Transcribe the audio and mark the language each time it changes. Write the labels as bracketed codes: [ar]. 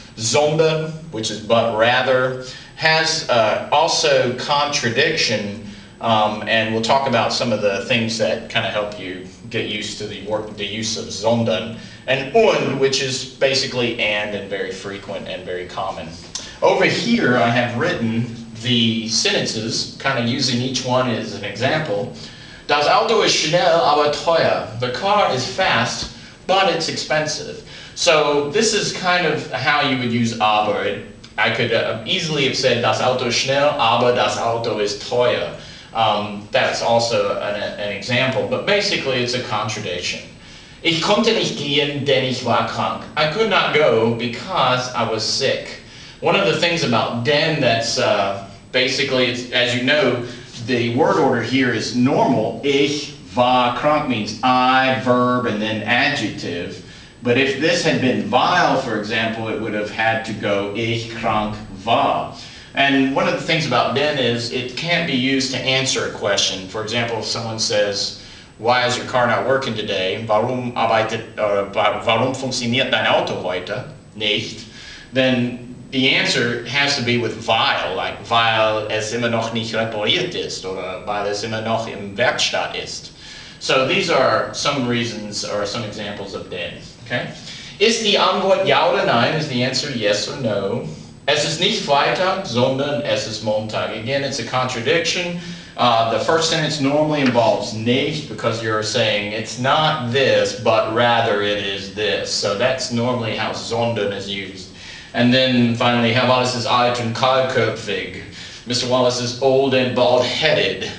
[en] Sondern, which is but rather, has also contradiction, and we'll talk about some of the things that kind of help you get used to the use of sondern. And und, which is basically and very frequent and very common. Over here I have written the sentences, kind of using each one as an example. [de] Das Auto ist schnell, aber teuer. [en] The car is fast, but it's expensive. So this is kind of how you would use aber. I could easily have said [de] das Auto ist schnell, aber das Auto ist teuer. [en] That's also an example, but basically it's a contradiction. [de] Ich konnte nicht gehen, denn ich war krank. [en] I could not go because I was sick. One of the things about denn that's basically, as you know, the word order here is normal. [de] Ich war krank [en] means I, verb, and then adjective. But if this had been weil, for example, it would have had to go [de] ich krank war. [en] And one of the things about denn is it can't be used to answer a question. For example, if someone says, why is your car not working today? [de] Warum funktioniert dein Auto heute nicht? [en] Then the answer has to be with weil, like [de] weil es immer noch nicht repariert ist oder weil es immer noch im Werkstatt ist. [en] So these are some reasons or some examples of denn. Okay? [de] Ist die Antwort ja oder nein? [en] Is the answer yes or no? [de] Es ist nicht Freitag, sondern es ist Montag. [en] Again, it's a contradiction. The first sentence normally involves nicht because you're saying it's not this, but rather it is this. So that's normally how sondern is used. And then finally, [de] Herr Wallace ist alt und kahlköpfig. [en] Mr. Wallace is old and bald-headed.